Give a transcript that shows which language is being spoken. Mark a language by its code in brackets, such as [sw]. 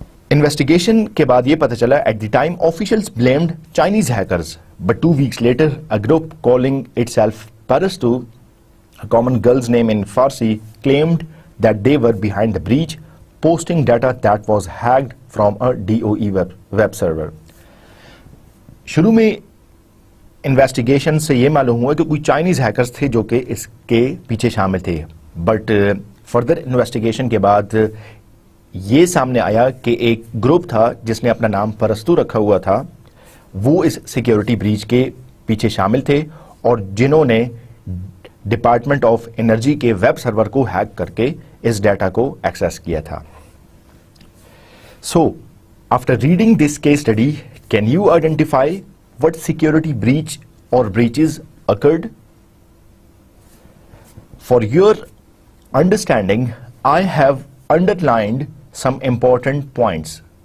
[ur] Investigation کے بعد یہ پتہ چلا [en] At the time officials blamed Chinese hackers but 2 weeks later a group calling itself Parastu, a common girl's name in Farsi, claimed that they were behind the breach, posting data that was hacked from a DOE web server. [ur] شروع میں investigation سے یہ معلوم ہوا کہ کوئی Chinese hackers تھے جو کہ اس کے پیچھے شامل تھے، بٹ فردر انویسٹیگیشن کے بعد یہ سامنے آیا کہ ایک گروپ تھا جس نے اپنا نام پرستو رکھا ہوا تھا، وہ اس سیکیورٹی بریچ کے پیچھے شامل تھے اور جنہوں نے ڈپارٹمنٹ آف انرجی کے ویب سرور کو ہیک کر کے اس ڈیٹا کو ایکسیس کیا تھا. [en] So after reading this case study can you identify what security breach or breaches occurred? For your understanding, I have underlined some important points.